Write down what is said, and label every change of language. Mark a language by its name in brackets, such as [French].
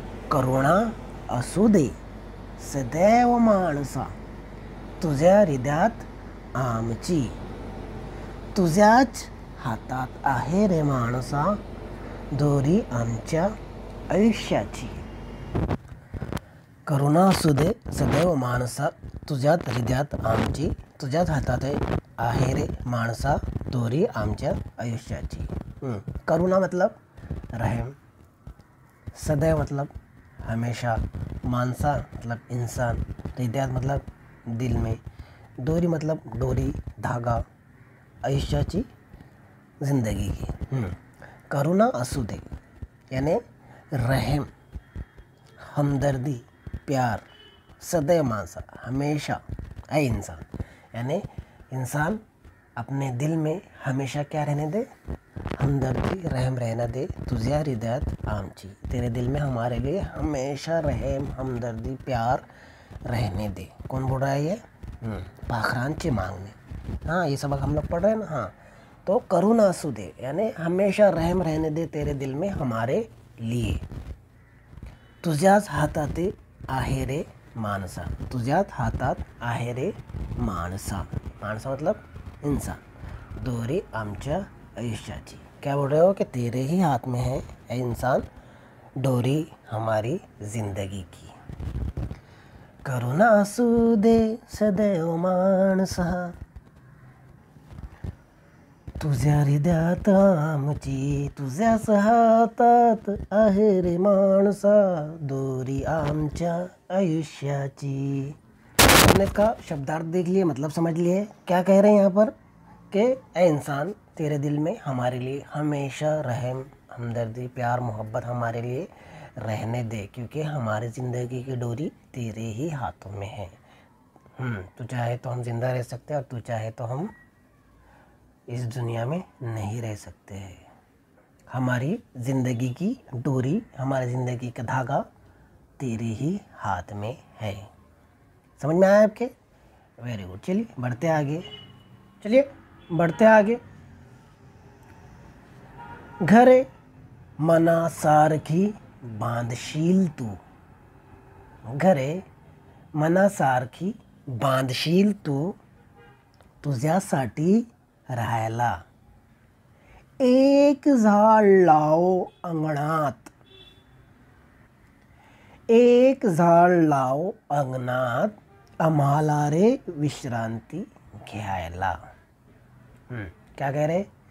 [Marathi] करुणा असू दे सदैव माणसा, तुझ्या हृदयात आमची, तुझ्याच हातात आहे रे माणसा, दोरी आमच्या आयुष्याची। करुणा असू दे सदैव माणसा, तुझ्यात हृदयात आमची, तुझ्याच हातात आहे रे माणसा, दोरी आमच्या आयुष्याची। [Hindi] करुणा मतलब रहम, सदैव मतलब हमेशा, मानसा मतलब इंसान, हृदयात मतलब दिल में, दोरी मतलब डोरी, धागा, आयुष्याची ज़िंदगी की। [Marathi] करुणा असू दे [Hindi] यानी रहम, हमदर्दी, प्यार, [Marathi] सदैव मानसा, [Hindi] हमेशा है इंसान, यानी इंसान अपने दिल में हमेशा क्या रहने दे? हमदर्दी, रहम रहना दे। [Marathi] तुझ्या हृदयात आमची, [Hindi] तेरे दिल में हमारे लिए हमेशा रहम, हमदर्दी, प्यार रहने दे। कौन बोल रहा है ये? [Marathi] पाखरांची मांगने। [Hindi] हाँ, ये सबक हम लोग पढ़ रहे हैं ना। हाँ, तो [Marathi] करुणा असू दे [Hindi] यानी हमेशा रहम रहने दे तेरे दिल में हमारे लिए। [Marathi] तुझ्याच हातात आहे रे माणसा, तुझ्याच हातात आहे रे माणसा, माणसा [Hindi] मतलब इंसान, [Marathi] दोरी आमच्या आयुष्याची। [Hindi] क्या बोल रहे हो कि तेरे ही हाथ में है ए इंसान, डोरी हमारी जिंदगी की। [Marathi] करुणा असू दे सदैव माणसा, तुझ्या हृदयात आमची, तुझ्याच हातात आहे रे माणसा, दोरी आमच्या आयुष्याची। [Hindi] हमने इसका शब्दार्थ देख लिए, मतलब समझ लिए। क्या कह रहे हैं यहाँ पर कि ए इंसान, तेरे दिल में हमारे लिए हमेशा रहम, हमदर्दी, प्यार, मोहब्बत हमारे लिए रहने दे, क्योंकि हमारी ज़िंदगी की डोरी तेरे ही हाथों में है। तू चाहे तो हम जिंदा रह सकते हैं और तू चाहे तो हम इस दुनिया में नहीं रह सकते हैं। हमारी ज़िंदगी की डोरी, हमारी ज़िंदगी का धागा तेरे ही हाथ में है। समझ में आया आपके? Very good. चलिए बढ़ते आगे, चलिए बढ़ते आगे। [Marathi] घरे मना सारखी बांधशील तू, घरे मनासारखी बांधशील तू, तुझ्यासाठी राहायला एक झाड लाव अंगणात, एक झाड लाव अंगणात, आम्हाला रे विश्रांती घ्यायला। [Hindi] क्या कह रहे?